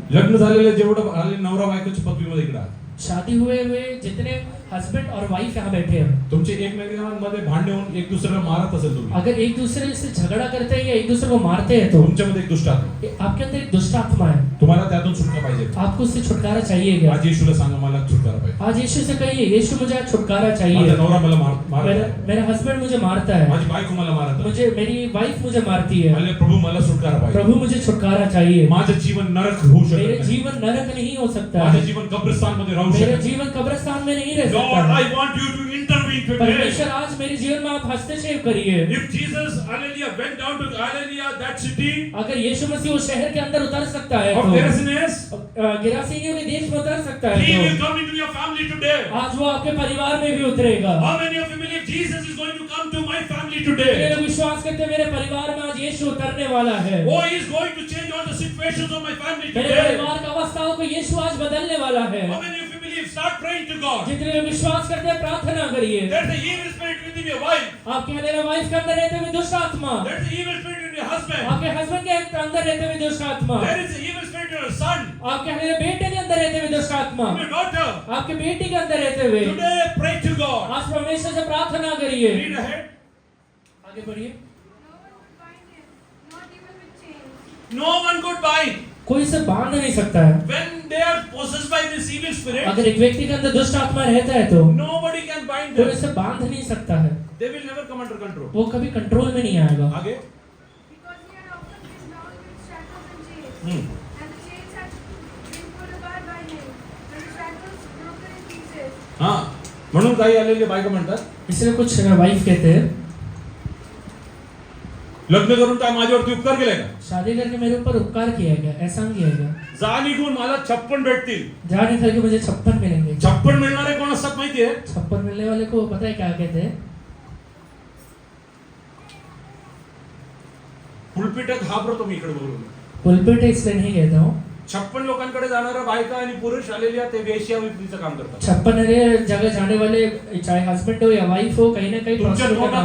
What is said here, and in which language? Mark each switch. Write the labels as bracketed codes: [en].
[mr] लग्न झालेले जेवढं आले नवरा बायकोच्या पदवीमध्ये इकडे आहात. [hi] शादी हुए हुए जितने हस्बैंड और वाइफ यहाँ बैठे हैं, [mr] तुमचे एकमेकांमध्ये भांडणे होऊन एक दुसऱ्याला मारत असेल तुम्ही, [hi] अगर एक दूसरे से झगड़ा करते हैं या एक दूसरे को मारते हैं तो [mr] तुमच्यामध्ये एक दुष्ट आत्मा, [hi] आपके अंदर एक दुष्ट आत्मा है, [mr] तुम्हाला त्यातून सुटका पाहिजे. [hi] आपको उससे छुटकारा चाहिए क्या? [mr] आज येशूला सांगा मला छुटकारा पाहिजे. [hi] आज यीशु से कहिए, यीशु मुझे आज छुटकारा चाहिए. [mr] माझा नवरा मला मारत [hi] मेरा [mr] आहे, [hi] मेरा हस्बैंड मुझे मारता है, [mr] माझी बायको मला मारत आहे. [hi] मुझे मेरी वाइफ मुझे मारती है. [mr] अरे प्रभू मला छुटकारा पाहिजे. [hi] प्रभु मुझे छुटकारा चाहिए. [mr] माझं जीवन नरक होऊ शकत [hi] मेरे [mr] नाही. [hi] जीवन नरक नहीं हो सकता. [mr] माझं जीवन कब्रिस्तान मध्ये राहू [hi] मेरा [mr] शकत नाही. [hi] जीवन कब्रिस्तान में नहीं रह [en] Lord, [hi] सकता. [en] I want you to intervene today. [hi] परमेश्वर आज मेरे जीवन में आप हस्तक्षेप करिए. [en] If Jesus, hallelujah, went down to hallelujah that city [hi] अगर यीशु मसीह उस शहर के अंदर उतर सकता है [en] of [hi] तो [en] Gerasenes, [hi] गिरासीनियों के देश में उतर सकता है [en] He will [hi] तो [en] come into your family today. [hi] आज वो आपके परिवार में भी उतरेगा. [en] How many of you believe Jesus is going to come to my family [hi] मेरे [en] today? [hi] लोग विश्वास करते हैं मेरे परिवार में आज यीशु उतरने वाला है. [en] Oh, He is going to change all the situations of my family [hi] मेरे [en] today. [hi] परिवार की अवस्थाओं को यीशु आज बदलने वाला है. [en] How many of you believe? Start praying to God. [hi] जितने लोग विश्वास करते हैं प्रार्थना करिए. [en] There's the evil spirit within your wife. [hi] आपके अंदर वाइफ के अंदर रहते हुए दुष्ट आत्मा, [en] There's the evil spirit in your husband. [hi] आपके हस्बैंड के अंदर रहते हुए दुष्ट आत्मा, [en] There is the evil spirit in your son, [hi] आपके अंदर बेटे के अंदर रहते हुए दुष्ट आत्मा, [en] in your daughter. [hi] आपके बेटी के अंदर रहते हुए [en] Today, pray to God. [hi] आज परमेश्वर से प्रार्थना करिए. [en] Read ahead. [hi] आगे बढ़िए. [en] No one could bind him, not even with chains. No one could bind. [hi] कोई इसे बांध नहीं सकता है. [en] When they are possessed by this evil spirit, [hi] अगर एक व्यक्ति के अंदर दुष्ट आत्मा रहता है तो [en] nobody can bind [hi] कोई [en] them. [hi] इसे बांध नहीं सकता है. [en] They will never come under control. [hi] वो कभी कंट्रोल में नहीं आएगा. आगे. [en] Because he had often been bound with shackles and chains, and the chains had been pulled apart by him, and the shackles broken in pieces. [mr] हा, म्हणून काही आलेले बायका म्हणतात, [hi] इसलिए कुछ वाइफ कहते हैं [mr] लग्न करून काय माझ्यावरती उपकार केलाय का? [hi] शादी करके मेरे ऊपर उपकार किया गया, एहसान किया गया. [mr] जा निघून मला 56 भेटतील. [hi] जा निकल के मुझे 56 मिलेंगे. [mr] 56 मिळणारे कोण असतात माहितीये? [hi] 56 मिलने वाले को पता है क्या कहते हैं? [mr] पुलपिटात घाबरतो मी इकडे बोलून. [hi] पुलपिट इसलिए नहीं कहता हूँ. [mr] 56 लोकांकडे जाणाऱ्या बायका आणि पुरुष आलेल्या ते वेश्यावृत्तीचं काम करतात. [hi] 56 जगह जाने वाले चाहे हस्बैंड हो या वाइफ हो, कहीं ना कहीं [mr] तुमच्या [hi] prostitute का काम